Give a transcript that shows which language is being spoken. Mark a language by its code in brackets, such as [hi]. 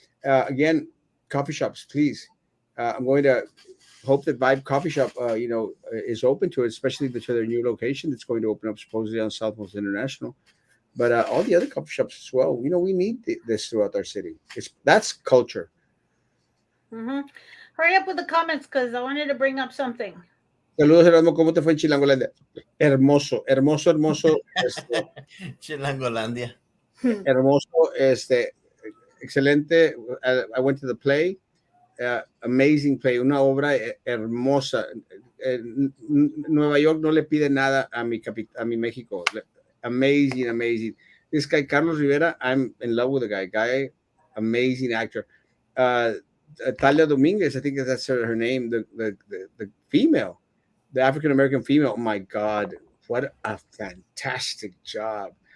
[en] Again, coffee shops, please. I'm going to hope that Vibe Coffee Shop, is open to it, especially to their new location that's going to open up supposedly on Southwest International. But all the other coffee shops as well. We need this throughout our city. That's culture. Mm-hmm. Hurry up with the comments because I wanted to bring up something. [es] Saludos, Erasmo. ¿Cómo te fue en Chilangolandia? Hermoso, hermoso, hermoso. Chilangolandia. Hermoso, excelente. [en] I went to the play. Amazing play, [es] una obra hermosa. Nueva York no le pide nada a mi México. [en] Amazing. This guy, Carlos Rivera, I'm in love with the guy. Amazing actor. Talia Dominguez, I think that's her name, the female, the African American female. Oh my God, what a fantastic job.